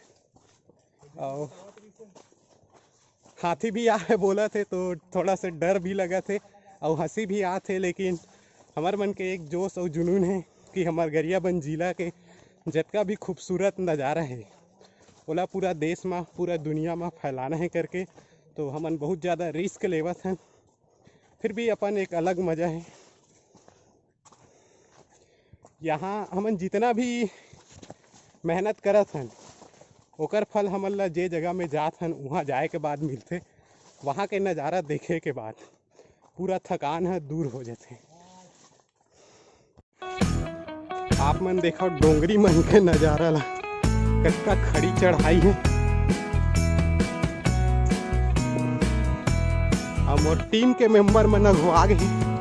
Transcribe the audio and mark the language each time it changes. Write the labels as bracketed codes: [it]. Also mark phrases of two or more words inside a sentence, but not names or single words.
[hne] और हाथी भी आए बोला थे तो थोड़ा सा डर भी लगा थे और हंसी भी आते, लेकिन हमार मन के एक जोश और जुनून है कि हमार गरियाबंद जिला के जितना भी खूबसूरत नज़ारा है ओला पूरा देश में पूरा दुनिया में फैलाना है करके। तो हमन बहुत ज़्यादा रिस्क लेवत हैं, फिर भी अपन एक अलग मज़ा है। यहाँ हमन जितना भी मेहनत करत हन ओकर फल हमन ला जे जगह में जात हन वहाँ जाए के बाद मिलते। वहाँ के नज़ारा देखे के बाद पूरा थकान है दूर हो जाते। आप मन देखो डोंगरी मन के नज़ारा ला कितना खड़ी चढ़ाई है। हम और टीम के मेंबर मन अगुआ गए।